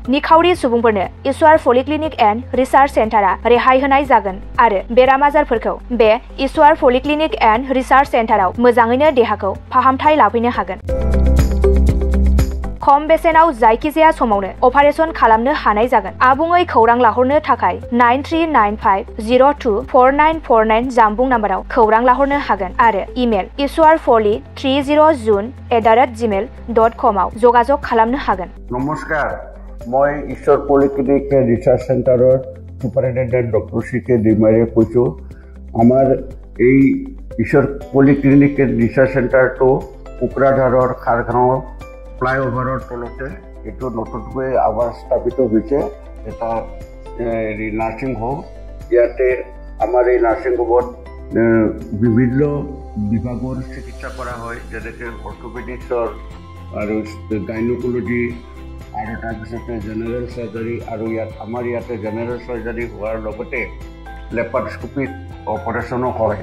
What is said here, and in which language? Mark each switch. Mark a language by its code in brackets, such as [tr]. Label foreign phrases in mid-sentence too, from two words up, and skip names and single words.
[brx] निखावरि सुबुंफोरनो इसवार पलिक्लिनिक एन्ड रिसार्च सेन्टारा रेहाय होनाय जागोन आरो बेराम आजारफोरखौ बे इसवार पलिक्लिनिक एन्ड रिसार्च सेन्टाराव मोजाङैनो देहाखौ फाहामथाय लाफैनो हागोन। खम बेसेनाव जायखिजाया समावनो अपारेशन खालामनो हानाय जागोन। आबुङै खौरां लाहरनो थाखाय 9395024949 जानबुं नाम्बाराव खौरां लाहरनो हागोन आरो इमेल iswarfoli30june@gmail.com आव जगाजग खालामनो हागोन। [as] নমস্কাৰ, মই ঈশ্বৰ পলিক্লিনিক ৰিছাৰ্চ চেণ্টাৰৰ চুপাৰিণ্টেণ্ডেণ্ট ডক্টৰ CK दैमारीয়ে কৈছো। आमार এই ईश्वर पलिक्लिनिक रिसार्च सेन्टारটো কোকৰাঝাৰৰ খাৰগাঁও ফ্লাইঅভাৰৰ তলতে এইটো নতুনকৈ আবাৰ স্থাপিত হৈছে এটা নাৰ্ছিং হোম। ইয়াতে আমাৰ এই নাৰ্ছিং হোমত বিভিন্ন বিভাগৰ চিকিৎসা কৰা হয়, যেনেকৈ অৰ্থ'পেডিক্সৰ আৰু গাইনক'লজি আৰু তাৰপিছতে জেনেৰেল চাৰ্জাৰী, আৰু আমাৰ ইয়াতে জেনেৰেল চাৰ্জাৰী হোৱাৰ লগতে লেপাৰোস্কোপিক অপাৰেশ্যনো হয়।